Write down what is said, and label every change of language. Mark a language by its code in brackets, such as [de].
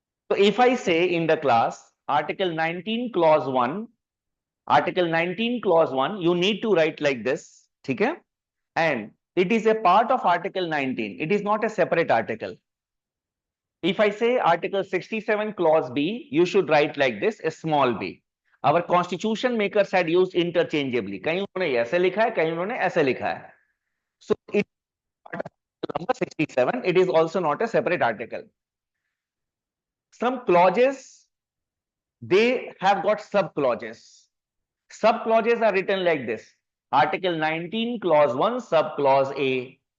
[en] So if I say in the class article 19 clause 1, article 19 clause 1, you need to write like this, okay? And it is a part of article 19, it is not a separate article. If I say article 67 clause B, you should write like this, a small b. Our constitution makers had used interchangeably. [hi] कहीं उन्होंने ऐसे लिखा है, कहीं उन्होंने ऐसे लिखा है. [en] So it number 67, it is also not a separate article. Some clauses, they have got sub clauses. Sub clauses are written like this. Article 19 clause 1 sub clause A.